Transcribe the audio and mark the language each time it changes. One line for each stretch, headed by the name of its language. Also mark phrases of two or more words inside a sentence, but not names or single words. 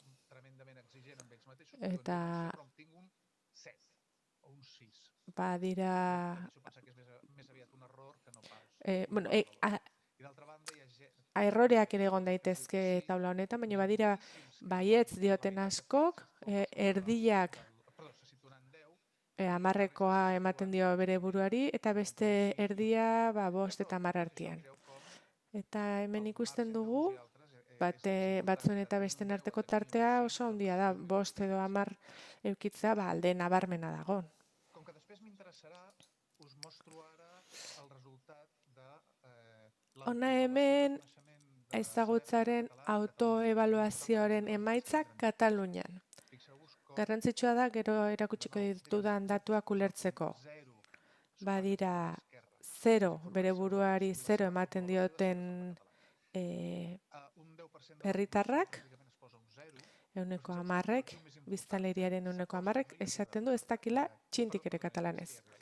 Basque: Eta badira erroreak ere egon daitezke taula honetan, baina badira baietz dioten askok, erdiak 10ekoa ematen dio bere buruari, eta beste erdia 5 eta 10 artean. Eta hemen ikusten dugu, batzuen eta besten arteko tartea oso handia da, 5 edo 10 eukitzea alde nabarmena dago.
Catalan: Com que després m'interessarà, us mostro ara el resultat de
Basque: Hona hemen ezagutzaren autoebaluazioaren emaitzak Katalunian. Garrantzitsua da gero erakutsiko ditudan datuak ulertzeko. Badira 0, bere buruari 0 ematen dioten herritarrak, 10%, biztanleriaren 10%, esaten du ez dakila txintik ere katalanez.